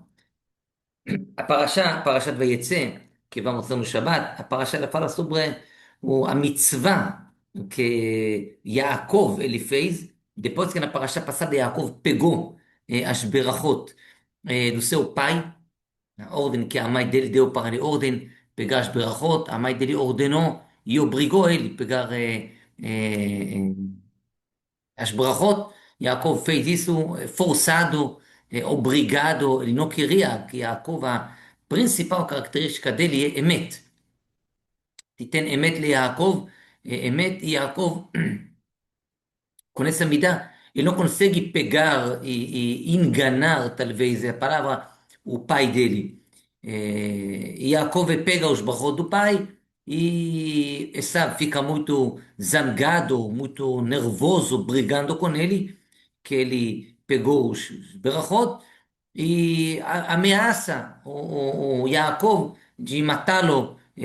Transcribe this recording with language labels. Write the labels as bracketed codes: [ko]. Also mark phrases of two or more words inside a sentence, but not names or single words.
[pt] Parashat Vayetze, que vamos ler no Shabbat, a Parashá ela fala sobre a mitzvah que Yaakov ele fez, depois que na Parashá passada Yaakov pegou as berachot do seu pai, a ordem que a mãe dele deu para ele, ordem pegar as berachot, a mãe dele ordenou e obrigou ele a pegar as brachot. Yaakov fez isso forçado, obrigado, ele não queria, que Yaakov, a principal característica dele é emet. [he] תיתן אמת ליעקב, אמת יעקב [pt] com essa medida, ele não consegue pegar e enganar, talvez, é a palavra, o pai dele. E Yaakov pega os barros do pai e sabe, fica muito zangado, muito nervoso, brigando com ele, que ele pegou os berachot e ameaça o Yaakov de matá-lo